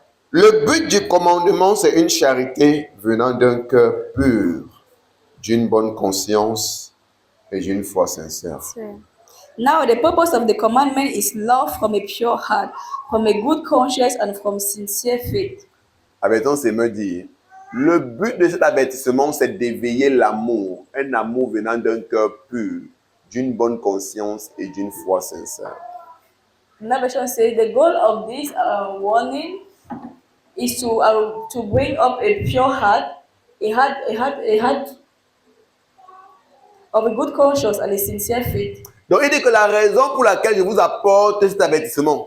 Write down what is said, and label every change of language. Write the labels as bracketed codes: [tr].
[fr] Le but du commandement, c'est une charité venant d'un cœur pur, d'une bonne conscience et d'une foi sincère. [en] Now, the purpose of the commandment is love from a pure heart, from a good conscience, and from sincere faith. [fr] Avertissement, c'est me dire, le but de cet avertissement, c'est d'éveiller l'amour, un amour venant d'un cœur pur, d'une bonne conscience et d'une foi sincère. [en] Another version says the goal of this warning is to bring up a pure heart, a heart of a good conscience and a sincere faith. [fr] Donc, il dit que la raison pour laquelle je vous apporte cet avertissement,